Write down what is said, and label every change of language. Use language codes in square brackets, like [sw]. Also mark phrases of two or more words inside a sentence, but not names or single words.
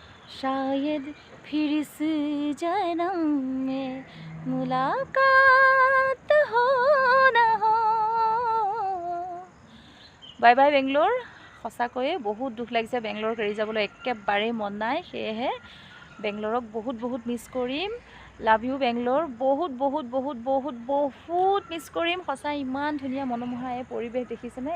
[hi] शायद फिर इस जन्म में मुलाकात हो ना हो। [en] bye bye Bengaluru. [as] সঁচাকৈয়ে বহুত দুখ লাগিছে বেংগলোৰক এৰি যাবলৈ একেবাৰেই মন নাই। সেয়েহে বেংগলোৰক বহুত বহুত মিছ কৰিম। [en] love you Bengaluru. [as] বহুত বহুত বহুত বহুত বহুত মিছ কৰিম। সঁচাই ইমান ধুনীয়া মনোমোহা এই পৰিৱেশ দেখিছেনে?